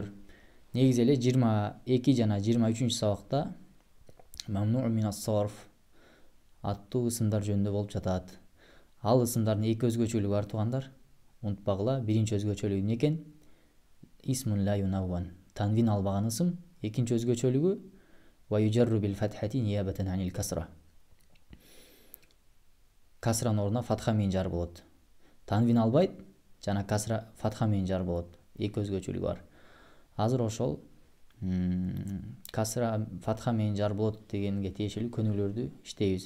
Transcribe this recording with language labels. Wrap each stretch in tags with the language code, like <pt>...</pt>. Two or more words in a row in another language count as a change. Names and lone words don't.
<ky>Негизи эле 22 жана 23 сабакта</ky> <ar>ممنوع من الصرف</ar> <ky>аттуу ысымдар жөнүндө болуп жатат. Ал ысымдардын эки өзгөчөлүгү бар туугандар. Унутпагыла, биринчи өзгөчөлүгү эмне экен?</ky> <ar>اسم لا ينون.</ar> <ky>Танвин албаган ысым. Экинчи өзгөчөлүгү</ky> <ar>ويجر بالفتحة نيابة عن الكسرة.</ar> <ky>Касранын ордуна фатха менен жар болот. Танвин албайт, жана касра фатха менен жар болот. Эки өзгөчөлүгү бар. Азыр ошол касра фатха менен жар болот дегенге тиешелүү көнүгүүлөрдү иштейбиз.</ky>